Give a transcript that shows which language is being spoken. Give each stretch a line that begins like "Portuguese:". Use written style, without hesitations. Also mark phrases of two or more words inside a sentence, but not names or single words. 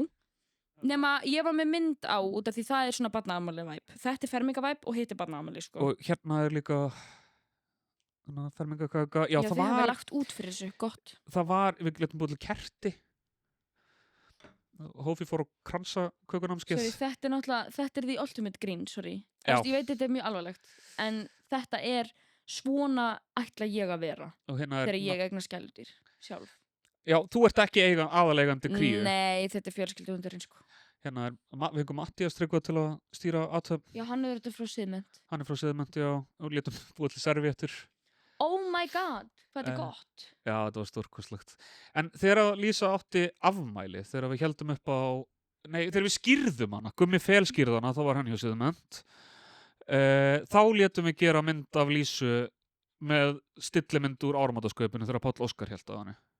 Icelandic: Nema, ég var með mynd á út af því það er svona barnaafmæli-væp. Þetta er fermingavæp og hitt er barnaafmæli, sko. Og hérna er líka fermingakaka. Já, það var... Já, þið hafa lagt út fyrir þessu, gott. Það var, við letum búið til kerti. Hófi fór á kransakökunámskeið. Sorry, þetta er
English: the ultimate green,
Icelandic: sorry. Já. Ég veit þetta er mjög alvarlegt, en þetta er svona ætla ég að vera Og hérna þegar ég eigna skæludýr sjálf. Já, þú ert ekki aðaleigandi kríu. Nei, þetta er fjölskylduhundurinn, sko. Hérna við fengum Mattías Tryggva til að stýra athöfn. Já, hann er þetta frá Siðmynd. Hann er frá Siðmynd, já, og létum búið til serviettur.
English: Oh my god,
Icelandic: hvað þetta er gott. Já, þetta var stórkostlegt. En þegar Lísa átti afmæli, þegar við heldum upp á, þegar við skýrðum hana, Gummi Fel skýrði hana, þá var hann hjá Siðmynd, þá létum við gera mynd af Lísu með stillimynd úr áramótaskaupinu þegar Páll Óskar hélt á henni.